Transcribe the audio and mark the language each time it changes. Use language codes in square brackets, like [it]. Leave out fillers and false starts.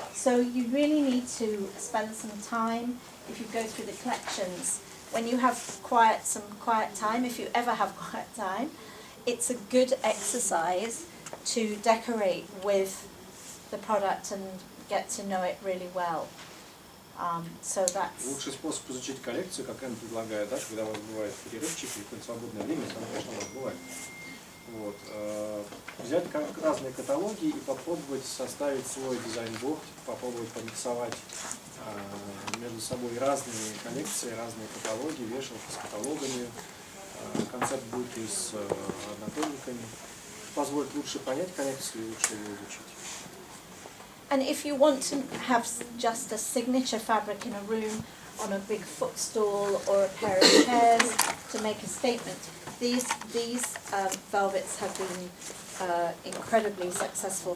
[en] So you really need to spend some time, if you go through the collections, when you have some quiet time, if you ever have quiet time, it's a good exercise to decorate with the product and get to know it really well. So that's... [ru] Лучший способ изучить коллекцию, как Энн предлагает, да, когда у вас бывает перерывчик и какое-то свободное время, если оно, конечно, у вас бывает. Вот, взять разные каталоги и попробовать составить свой дизайн-борд, попробовать помиксовать между собой разные коллекции, разные каталоги, вешалки с каталогами. Концепт будет и с однотонниками. Позволит лучше понять коллекцию и лучше ее изучить. [en] And if you want to have just a signature fabric in a room, on a big footstool or a pair of chairs to make a statement, these velvets have been incredibly successful.